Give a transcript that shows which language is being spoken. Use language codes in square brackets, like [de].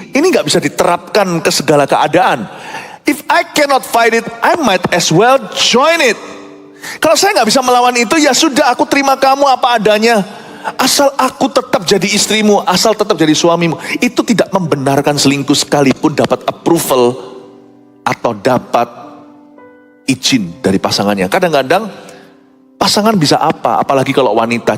[id] Ini nggak bisa diterapkan ke segala keadaan. [en] If I cannot fight it, I might as well join it. [id] Kalau saya nggak bisa melawan itu, ya sudah aku terima kamu apa adanya. Asal aku tetap jadi istrimu, asal tetap jadi suamimu. Itu tidak membenarkan selingkuh sekalipun dapat approval atau dapat izin dari pasangannya. Kadang-kadang pasangan bisa apa, apalagi kalau wanita.